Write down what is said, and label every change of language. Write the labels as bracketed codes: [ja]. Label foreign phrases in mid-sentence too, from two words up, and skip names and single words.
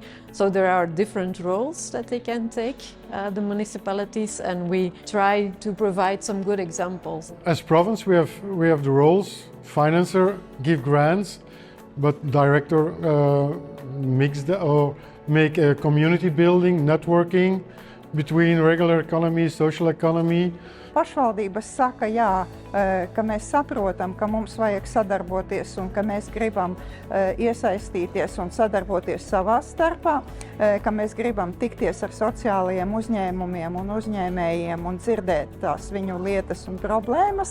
[en] So there are different roles that they can take, the municipalities, and we try to provide some good examples. As province, we have the roles: financer, give grants, but director make a community building, networking between regular economy, social economy. [lv] Pašvaldības saka, jā, ka mēs saprotam, ka mums vajag sadarboties un ka mēs gribam iesaistīties un sadarboties savā starpā, ka mēs gribam tikties ar sociālajiem uzņēmumiem un uzņēmējiem un dzirdēt tās viņu lietas un problēmas.